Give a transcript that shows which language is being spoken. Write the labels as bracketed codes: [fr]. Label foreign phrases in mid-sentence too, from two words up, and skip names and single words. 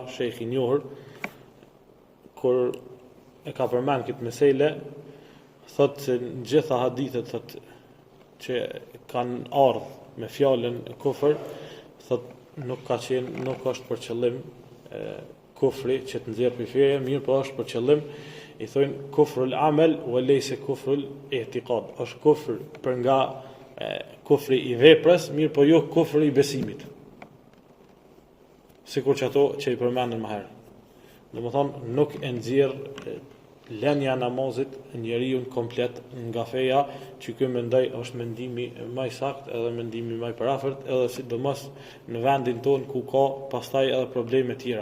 [sq] shejkh i njohur, kur e ka përmend këtë mesele, thotë se në gjitha hadithet thotë që kanë ardhur me fjalën kufër, thotë nuk është për qëllim kufri që të nxjerr prej feje, mirë po është për qëllim, i thonë [ar] كفر العمل وليس كفر الاعتقاد. [sq] Është kufër për nga kufri i veprës, mirë po jo kufri i besimit. Sikur që ato që i përmendën më herë. Domethënë nuk e nxjerr lënia e namazit njeriu komplet nga feja, që ky mendoj është mendimi më i saktë edhe mendimi më i parafort, edhe sidomos në vendin tonë ku ka pastaj edhe probleme tjera.